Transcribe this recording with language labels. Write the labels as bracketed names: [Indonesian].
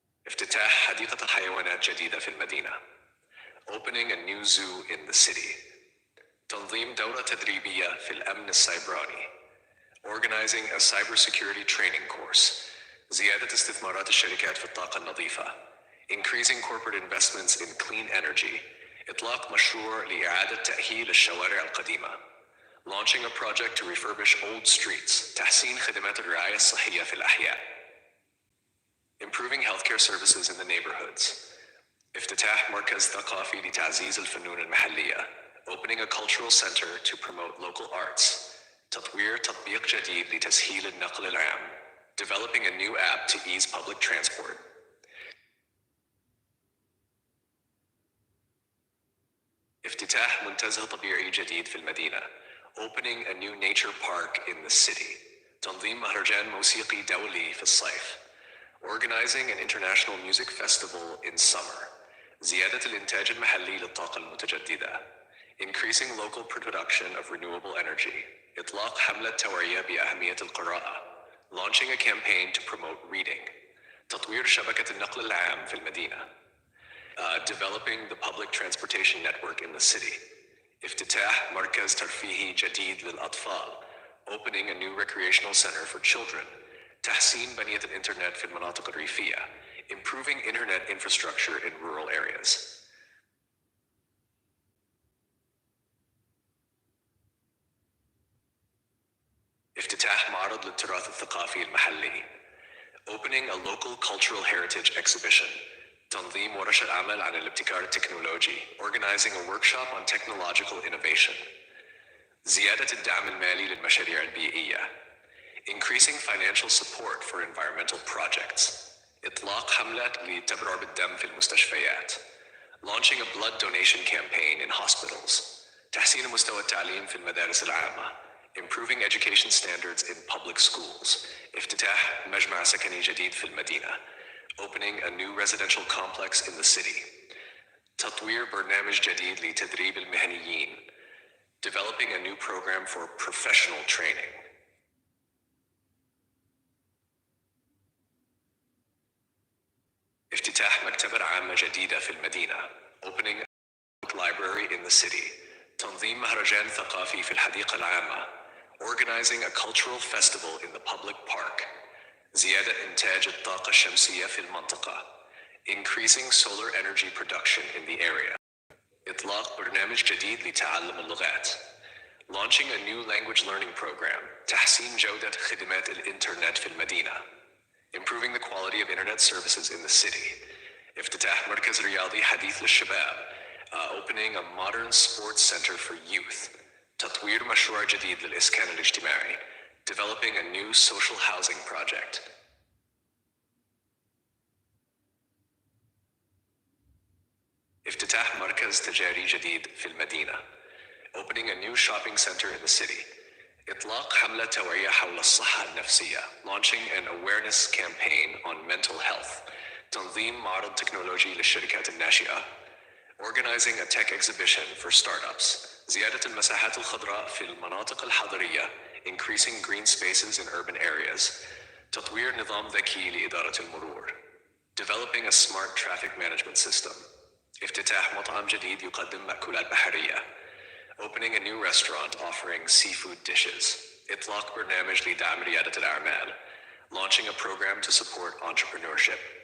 [Arabic] افتتاح حديقة حيوانات جديدة في المدينة. [English] Opening a new zoo in the city. [Arabic] تنظيم دورة تدريبية في الأمن السيبراني. [English] Organizing a cybersecurity training course. [Arabic] زيادة استثمارات الشركات في الطاقة النظيفة. [English] Increasing corporate investments in clean energy. [Arabic] إطلاق مشروع لإعادة تأهيل الشوارع القديمة. [English] Launching a project to refurbish old streets. [Arabic] تحسين خدمات الرعاية الصحية في الأحياء. [English] Improving healthcare services in the neighborhoods. [Arabic] افتتاح مركز ثقافي لتعزيز الفنون المحلية. [English] Opening a cultural center to promote local arts. [Arabic] تطوير تطبيق جديد لتسهيل النقل العام. [English] Developing a new app to ease public transport. [Arabic] افتتاح منتزه طبيعي جديد في المدينة. [English] Opening a new nature park in the city. [Arabic] تنظيم مهرجان موسيقي دولي في الصيف. [English] Organizing an international music festival in summer. [Arabic] زيادة الإنتاج المحلي للطاقة المتجددة. [English] Increasing local production of renewable energy. [Arabic] إطلاق حملة توعية بأهمية القراءة. [English] Launching a campaign to promote reading. [Arabic] تطوير شبكة النقل العام في المدينة. [English] Developing the public transportation network in the city. [Arabic] افتتاح مركز ترفيهي جديد للأطفال. [English] Opening a new recreational center for children. [Arabic] تحسين بنية الإنترنت في المناطق الريفية. [English] Improving internet infrastructure in rural areas. [Arabic] افتتاح افتتاح معرض للتراث الثقافي المحلي. [English] Opening a local cultural heritage exhibition. [Arabic] تنظيم ورشة عمل عن الابتكار التكنولوجي. [English] Organizing a workshop on technological innovation. [Arabic] زيادة الدعم المالي للمشاريع البيئية. [English] Increasing financial support for environmental projects. [Arabic] إطلاق حملة للتبرع بالدم في المستشفيات. [English] Launching a blood donation campaign in hospitals. [Arabic] تحسين مستوى التعليم في المدارس العامة. [English] Improving education standards in public schools. [Arabic] افتتاح مجمع سكني جديد في المدينة. [English] Opening a new residential complex in the city. [Arabic] تطوير برنامج جديد لتدريب المهنيين. [English] Developing a new program for professional training. [Arabic] افتتاح مكتبة عامة جديدة في المدينة. [English] Opening a library in the city. [Arabic] تنظيم مهرجان ثقافي في الحديقة العامة. [English] Organizing a cultural festival in the public park. [Arabic] زيادة إنتاج الطاقة الشمسية في المنطقة. [English] Increasing solar energy production in the area. [Arabic] إطلاق برنامج جديد لتعلم اللغات. [English] Launching a new language learning program. [Arabic] تحسين جودة خدمات الإنترنت في المدينة. [English] Improving the quality of internet services in the city. [Arabic] افتتاح مركز رياضي حديث للشباب. [English] Opening a modern sports center for youth. [Arabic] تطوير مشروع جديد للإسكان الاجتماعي. [English] Developing a new social housing project. [Arabic] افتتاح مركز تجاري جديد في المدينة. [English] Opening a new shopping center in the city. [Arabic] إطلاق حملة توعية حول الصحة النفسية. [English] Launching an awareness campaign on mental health. [Arabic] تنظيم معرض تكنولوجي للشركات الناشئة. [English] Organizing a tech exhibition for startups. [Arabic] زيادة المساحات الخضراء في المناطق الحضرية. [English] Increasing green spaces in urban areas. [Arabic] تطوير نظام ذكي لإدارة المرور. [English] Developing a smart traffic management system. [Arabic] افتتاح مطعم جديد يقدم مأكولات بحرية. [English] Opening a new restaurant offering seafood dishes. [Arabic] إطلاق برنامج لدعم ريادة الأعمال. [English] Launching a program to support entrepreneurship.